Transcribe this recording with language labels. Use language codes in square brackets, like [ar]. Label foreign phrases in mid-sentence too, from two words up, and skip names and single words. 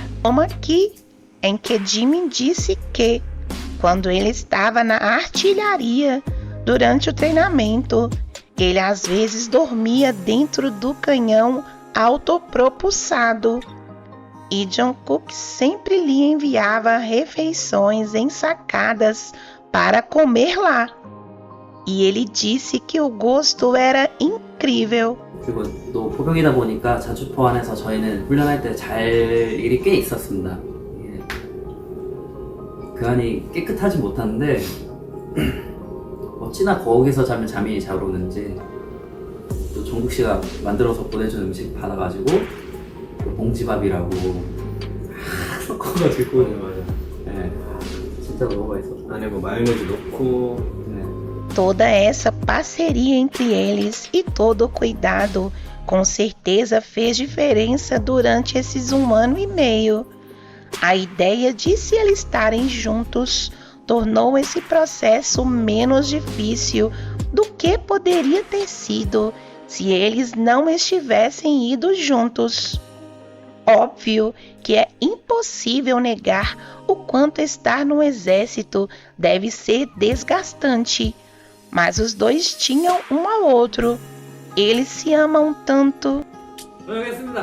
[pt] Como aqui, em que Jimin disse que, quando ele estava na artilharia durante o treinamento, ele às vezes dormia dentro do canhão autopropulsado. E Jungkook sempre lhe enviava refeições ensacadas para comer lá. E ele disse que o gosto era incrível. [ko] 그리고 또 포병이다 보니까 자주포 안에서 저희는 훈련할 때 잘 일이 꽤 있었습니다. 예. 그 안이 깨끗하지 못한데 어찌나 거기서 자면 잠이 잘 오는지 또 종국 씨가 만들어서 보내준 음식 받아가지고 봉지밥이라고 섞어가지고 네, 진짜 너무 맛있었어. 안에 뭐 마요네즈 넣고 네. [pt] Toda essa parceria entre eles e todo o cuidado com certeza fez diferença durante esses 1 ano e meio. A ideia de se alistarem juntos tornou esse processo menos difícil do que poderia ter sido se eles não estivessem ido juntos. Óbvio que é impossível negar o quanto estar no exército deve ser desgastante, mas os dois tinham um ao outro. Eles se amam tanto. [ko] 고생했습니다.